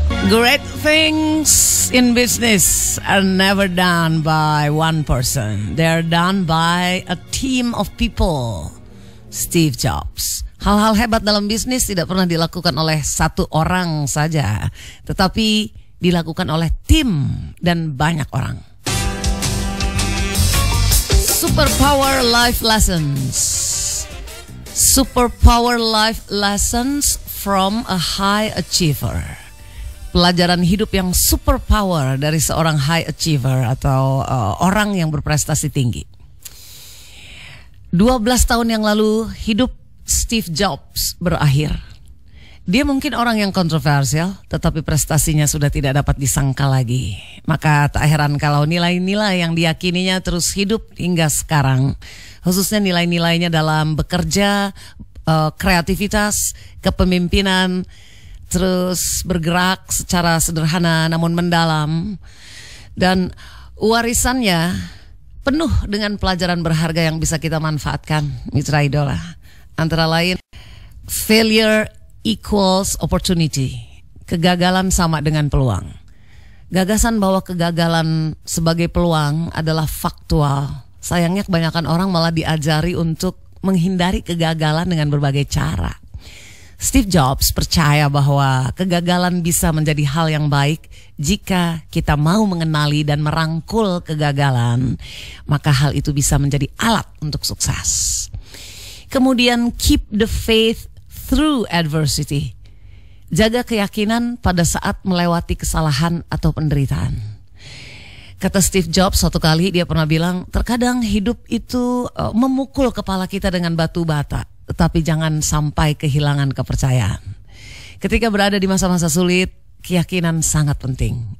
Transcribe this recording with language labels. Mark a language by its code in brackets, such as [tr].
[en] Great things in business are never done by one person. They are done by a team of people. Steve Jobs. [id] Hal-hal hebat dalam bisnis tidak pernah dilakukan oleh satu orang saja, tetapi dilakukan oleh tim dan banyak orang. [en] Superpower Life Lessons. Superpower Life Lessons from a High Achiever. [id] Pelajaran hidup yang superpower dari seorang high achiever atau orang yang berprestasi tinggi. 12 tahun yang lalu hidup Steve Jobs berakhir. Dia mungkin orang yang kontroversial, tetapi prestasinya sudah tidak dapat disangka lagi. Maka tak heran kalau nilai-nilai yang diyakininya terus hidup hingga sekarang. Khususnya nilai-nilainya dalam bekerja, kreativitas, kepemimpinan, terus bergerak secara sederhana namun mendalam. Dan warisannya penuh dengan pelajaran berharga yang bisa kita manfaatkan, Mitra Idola. Antara lain, [en] failure equals opportunity. [id] Kegagalan sama dengan peluang. Gagasan bahwa kegagalan sebagai peluang adalah faktual. Sayangnya kebanyakan orang malah diajari untuk menghindari kegagalan dengan berbagai cara. Steve Jobs percaya bahwa kegagalan bisa menjadi hal yang baik jika kita mau mengenali dan merangkul kegagalan, maka hal itu bisa menjadi alat untuk sukses. Kemudian [en] keep the faith through adversity. [id] Jaga keyakinan pada saat melewati kesalahan atau penderitaan. Kata Steve Jobs suatu kali dia pernah bilang, terkadang hidup itu memukul kepala kita dengan batu bata. Tetapi jangan sampai kehilangan kepercayaan. Ketika berada di masa-masa sulit, keyakinan sangat penting.